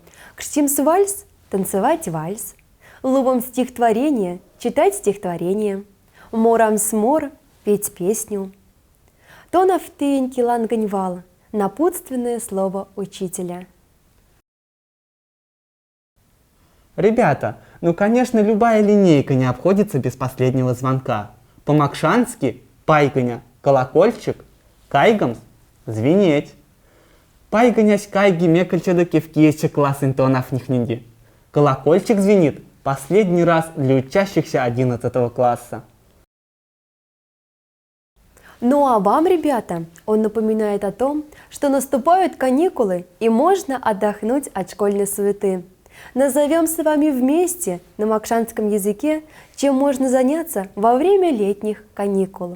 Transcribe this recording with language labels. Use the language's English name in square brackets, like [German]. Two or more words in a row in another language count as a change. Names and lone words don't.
[Moksha] Кштимс вальс [Russian] – танцевать вальс, [Moksha] лубом стихотворение [Russian] – читать стихотворение, [Moksha] морамс мор [Russian] – петь песню. [Moksha] Тонафтыньки ланганьвал [Russian] – напутственное слово учителя. Ребята, ну конечно, любая линейка не обходится без последнего звонка. По-макшански пайганя – колокольчик, кайгамс – звенеть. [Moksha] Пайганясь кайги мекальчада кевкиече класс интонов нихнинди. [Russian] Колокольчик звенит последний раз для учащихся 11 класса. Ну а вам, ребята, он напоминает о том, что наступают каникулы и можно отдохнуть от школьной суеты. Назовем с вами вместе на макшанском языке, чем можно заняться во время летних каникул.